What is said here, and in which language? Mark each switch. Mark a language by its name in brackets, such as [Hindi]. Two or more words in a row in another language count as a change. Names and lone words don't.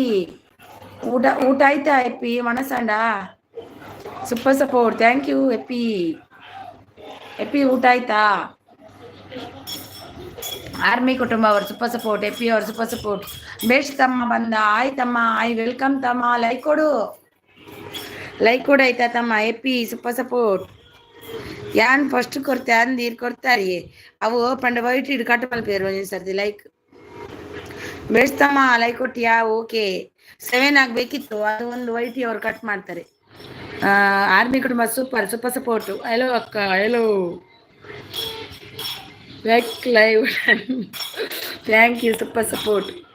[Kannada] ಊಟ ಆಯ್ತಾ ಎಪಿ? ಮನಸ್ಸಂಡ [English] super support, thank you [Kannada] ಎಪಿ. ಊಟ ಆಯ್ತಾ? ಆರ್ಮಿ ಕುಟುಂಬ ಅವರು [English] super support, [Kannada] ಎಪಿ ಅವರು [English] super support. [Kannada] ಬೇಷ್ ತಮ್ಮ ಬಂದ. ಆಯ್ತಮ್ಮ, ವೆಲ್ಕಮ್ ತಮ್ಮ. ಲೈಕ್ ಕೊಡು ಆಯ್ತಾ ತಮ್ಮ? ಎಪಿ [English] super support. [Tulu] ಯಾನ್ ಫಸ್ಟ್ ಕೊಡ್ತೆ ಅಂದೀರ್ ಕೊಡ್ತಾರಿ ಅವು ಪಂಡ ವೈಟ್ ಇಡ್ ಕಟ್ ಮಲ್ಪೇರು ಒಂದ್ ಸರ್ತಿ ಲೈಕ್. [Kannada] ಬೇಷ್ ತಮ್ಮ, ಲೈಕ್ ಕೊಟ್ಟಿಯಾ? ಓಕೆ. 7 ಆಗ್ಬೇಕಿತ್ತು, ಅದು ಒಂದು ವೈಟಿ ಅವ್ರು ಕಟ್ ಮಾಡ್ತಾರೆ. ಆರ್ಮಿ ಕುಟುಂಬ [English] super support. [Kannada] ಹಲೋ ಅಕ್ಕ, ಹಲೋ. [English] live thank you, super support.